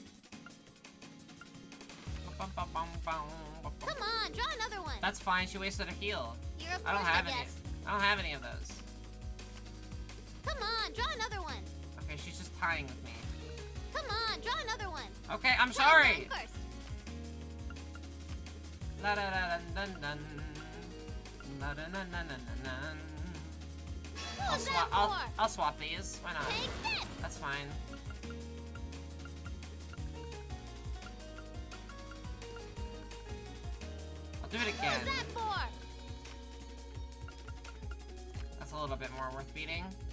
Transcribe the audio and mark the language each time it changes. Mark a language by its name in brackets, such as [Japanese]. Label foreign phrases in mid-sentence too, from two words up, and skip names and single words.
[English] Come on, draw another one. That's fine. She wasted a heal. You're up I don't first, have I any. guess. I don't have any of those. Come on, draw another one. Okay, she's just tying with me. Come on, draw another one. Okay, I'm Try sorry. mine first. La da da dun dun dun. La da dun dun dun dun. What was that for? I'll swap these. Why not? Take this. That's fine. I'll do it What again. was that for? That's a little bit more worth beating.